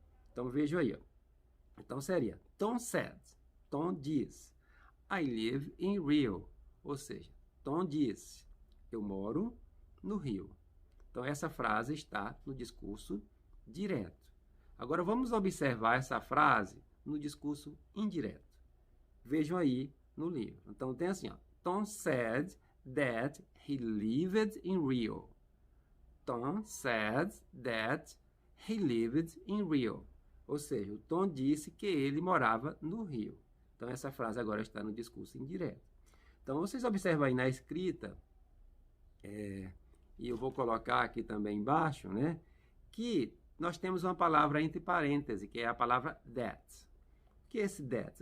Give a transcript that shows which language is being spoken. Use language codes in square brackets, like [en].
[pt] Então, veja aí, ó. Então, seria Tom said, Tom diz, [en] I live in Rio, [pt] ou seja, Tom disse, eu moro no Rio. Então, essa frase está no discurso direto. Agora, vamos observar essa frase no discurso indireto. Vejam aí no livro. Então, tem assim, ó, [en] Tom said that he lived in Rio. Tom said that he lived in Rio. [pt] Ou seja, o Tom disse que ele morava no Rio. Então, essa frase agora está no discurso indireto. Então, vocês observam aí na escrita, e eu vou colocar aqui também embaixo, né, que nós temos uma palavra entre parênteses, que é a palavra that. O que é esse that?